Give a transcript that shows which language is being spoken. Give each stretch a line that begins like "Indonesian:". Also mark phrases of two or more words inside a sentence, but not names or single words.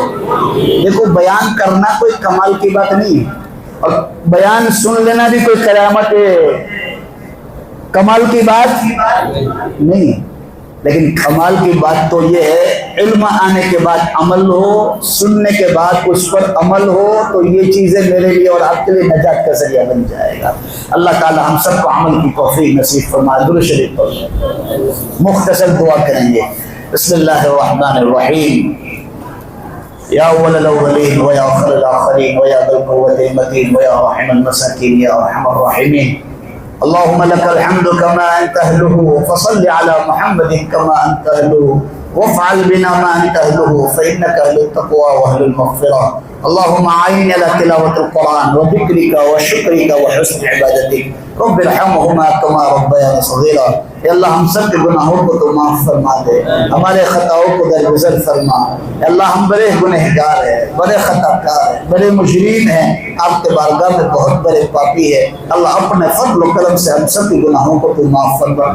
Urdu: دیکھو بیان کرنا کوئی کمال کی بات نہیں ہے، اور بیان سن لینا بھی کوئی کرامت کمال کی بات نہیں، لیکن کمال کی بات تو یہ ہے علم آنے کے بعد عمل ہو، سننے کے بعد اس پر عمل ہو، تو یہ چیزیں میرے لیے اور آپ کے لیے نجات کا ذریعہ بن جائے گا۔ اللہ تعالی ہم سب کو عمل کی توفیق نصیب فرمائے۔ درود شریف پڑھیں، مختصر دعا کریں گے۔
Arabic: بسم اللہ الرحمن الرحیم۔ یا اول الاولین و یا آخر الاخرین و یا ذی القوة المتین و یا رحم المساکین یا ارحم الراحمین۔ اللهم لك الحمد كما أنت أهله، فصل على محمد كما أنت أهله، وافعل بنا ما أنت أهله، فإنك أهل التقوى وأهل المغفرة۔ اللهم أعيننا على تلاوة القرآن وذكرك وشكرك وحسن عبادتك، رب ارحمهما كما ربياني صغيرا۔
Urdu: اے اللہ ہم سب کے گناہوں کو تو معاف فرما دے، ہمارے خطاؤں کو درگزر فرما۔ اے اللہ ہم بڑے گنہگار ہیں، بڑے خطا کار ہیں، بڑے مجرم ہیں، آپ کے بارگاہ میں بہت بڑے پاپی ہیں۔ اللہ اپنے فضل و کرم سے ہم سب کے گناہوں کو تو معاف فرما۔